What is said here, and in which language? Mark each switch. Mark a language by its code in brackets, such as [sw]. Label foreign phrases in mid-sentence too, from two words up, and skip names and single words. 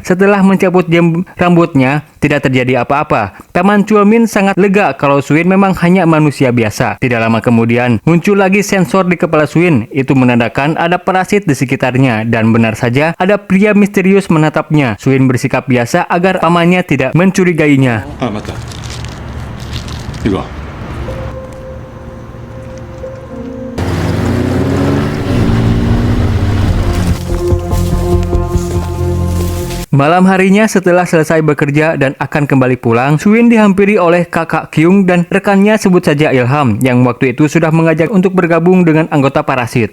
[id] Setelah mencabut rambutnya, tidak terjadi apa-apa. Paman Choi Min sangat lega kalau Swin memang hanya manusia biasa. Tidak lama kemudian, muncul lagi sensor di kepala Swin. Itu menandakan ada parasit di sekitarnya, dan benar saja ada pria misterius menatapnya. Swin bersikap biasa agar pamannya tidak mencurigainya. [ko] 아, 맞다. 이리 와. [id] Malam harinya setelah selesai bekerja dan akan kembali pulang, Swin dihampiri oleh kakak Kyung dan rekannya sebut saja Ilham yang waktu itu sudah mengajak untuk bergabung dengan anggota parasit.